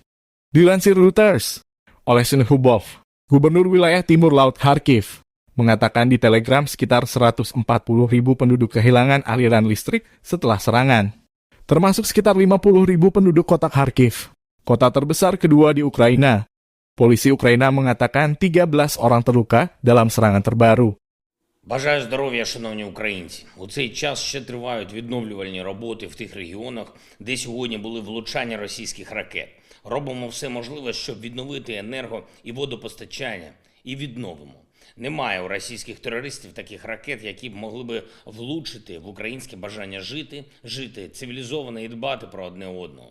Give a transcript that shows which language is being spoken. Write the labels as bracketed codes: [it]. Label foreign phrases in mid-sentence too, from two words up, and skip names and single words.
[id] Dilansir Reuters, Oleksandr Hubov, Gubernur Wilayah Timur Laut Kharkiv, mengatakan di Telegram sekitar 140.000 penduduk kehilangan aliran listrik setelah serangan, termasuk sekitar 50.000 penduduk kota Kharkiv, kota terbesar kedua di Ukraina. Polisi Ukraina mengatakan 13 orang terluka dalam serangan terbaru. [uk] Бажаю здоров'я, шановні українці. У цей час ще тривають відновлювальні роботи в тих регіонах, де сьогодні були влучання російських ракет. Робимо все можливе, щоб відновити енерго- і водопостачання. І відновимо. Немає у російських терористів таких ракет, які б могли би влучити в українське бажання жити цивілізовано і дбати про одне одного.